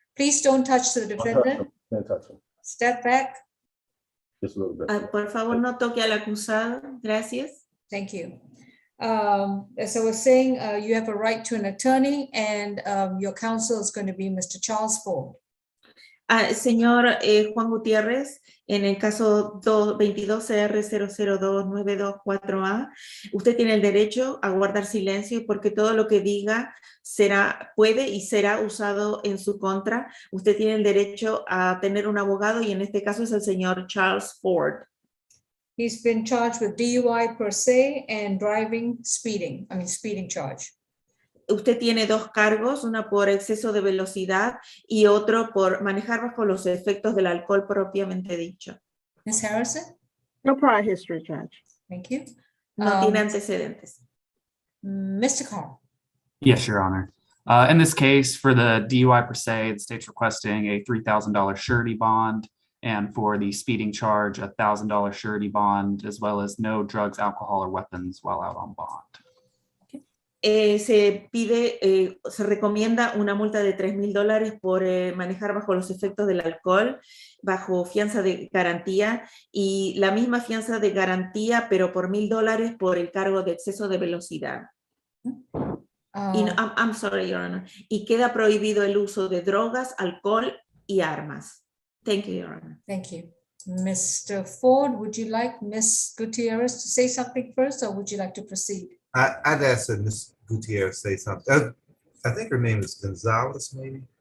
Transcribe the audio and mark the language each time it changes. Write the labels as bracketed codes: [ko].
[en] Please don't touch the defendant. Can't touch him. Step back. Just a little bit. [es] Por favor, no toque al acusado. Gracias. [en] Thank you. As I was saying, you have a right to an attorney and your counsel is going to be Mr. Charles Ford. [es] Señor Juan Gutiérrez, en el caso 22 CR 002924A, usted tiene el derecho a guardar silencio porque todo lo que diga puede y será usado en su contra. Usted tiene el derecho a tener un abogado y en este caso es el señor Charles Ford. [en] He's been charged with DUI per se and speeding charge. [es] Usted tiene 2 cargos, una por exceso de velocidad y otro por manejar bajo los efectos del alcohol propiamente dicho. [en] Ms. Harrison? No prior history, Judge. Thank you. [es] No tiene antecedentes. [en] Mr. Carr? Yes, Your Honor. In this case, for the DUI per se, the state's requesting a $3,000 surety bond, and for the speeding charge, a $1,000 surety bond, as well as no drugs, alcohol, or weapons while out on bond. [es] Se recomienda una multa de $3,000 por manejar bajo los efectos del alcohol, bajo fianza de garantía y la misma fianza de garantía, pero por $1,000 por el cargo de exceso de velocidad. [en] I'm sorry, Your Honor. [es] Y queda prohibido el uso de drogas, alcohol y armas. [en] Thank you, Your Honor. Thank you. Mr. Ford, would you like Ms. Gutierrez to say something first, or would you like to proceed? I'd ask that Ms. Gutierrez say something. I think her name is Gonzalez, maybe?